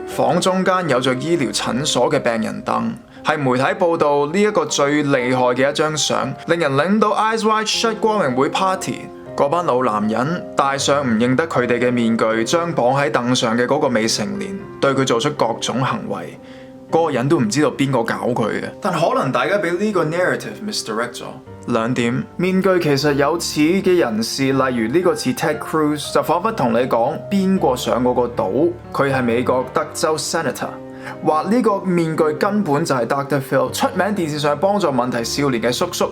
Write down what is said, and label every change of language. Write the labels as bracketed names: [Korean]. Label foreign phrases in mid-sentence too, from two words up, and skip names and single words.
[Cantonese] 房中間有着醫療診所嘅病人凳，係媒體報道呢一個最厲害嘅一張相，令人諗到 Eyes Wide Shut 光榮會 party。嗰班老男人戴上唔認得佢哋嘅面具，將綁喺凳上嘅嗰個未成年對佢做出各種行為，嗰個人都唔知道邊個搞佢嘅。但可能大家俾呢個 [English] narrative misdirect [Cantonese] 咗。2點，面具其實有似嘅人士，例如呢個似 Ted Cruz， 就彷彿同你講邊個上嗰個島，佢係美國德州 Senator。話呢個面具根本就係 Dr. Phil， 出名電視上幫助問題少年嘅叔叔。